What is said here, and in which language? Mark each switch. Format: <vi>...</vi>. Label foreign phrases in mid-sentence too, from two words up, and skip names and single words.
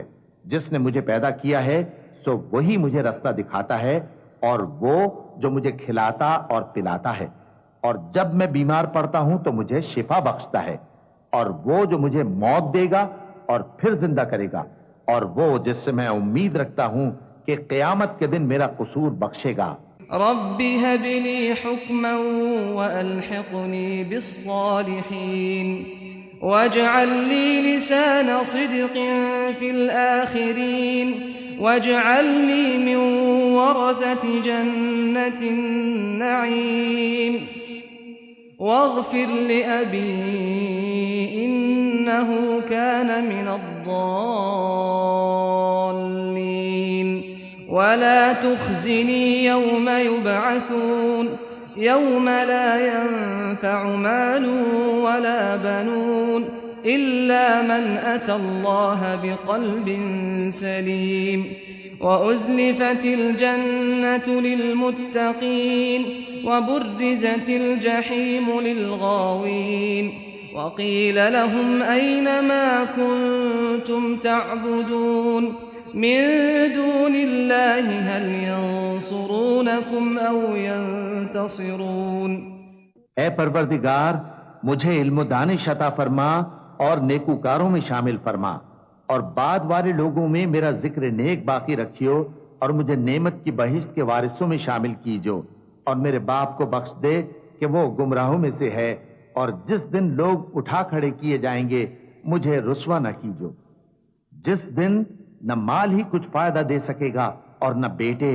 <ur>جس نے مجھے پیدا کیا ہے سو وہی مجھے راستہ دکھاتا ہے، اور وہ جو مجھے کھلاتا اور پلاتا ہے، اور جب میں بیمار پڑتا ہوں تو مجھے شفا بخشتا ہے، اور وہ جو مجھے موت دے گا اور پھر زندہ کرے گا، اور وہ جس سے میں امید رکھتا ہوں کہ قیامت کے دن میرا قصور بخشے گا.</ur> <ar>رب هب لي حكما وألحقني بالصالحين واجعل لي لسان صدق في الآخرين واجعلني من ورثة جنة النعيم واغفر لأبي إنه كان من الضالين ولا تخزني يوم يبعثون يوم لا ينفع مال ولا بنون إلا من أتى الله بقلب سليم وأزلفت الجنة للمتقين وبرزت الجحيم للغاوين وقيل لهم أين ما كنتم تعبدون من دون الله هل ينصرونكم أو ينتصرون.</ar> <ur>اے پروردگار، مجھے علم دانش عطا فرما اور نیکوکاروں میں شامل فرما، اور بعد والے لوگوں میں میرا ذکر نیک باقی رکھیو، اور مجھے نعمت کی بہشت کے وارثوں میں شامل کیجو، اور میرے باپ کو بخش دے کہ وہ گمراہوں میں سے ہے، اور جس دن لوگ اٹھا کھڑے کیے جائیں گے مجھے رسوا نہ کیجو، جس دن نہ مال ہی کچھ فائدہ دے سکے گا اور نہ بیٹے.</ur>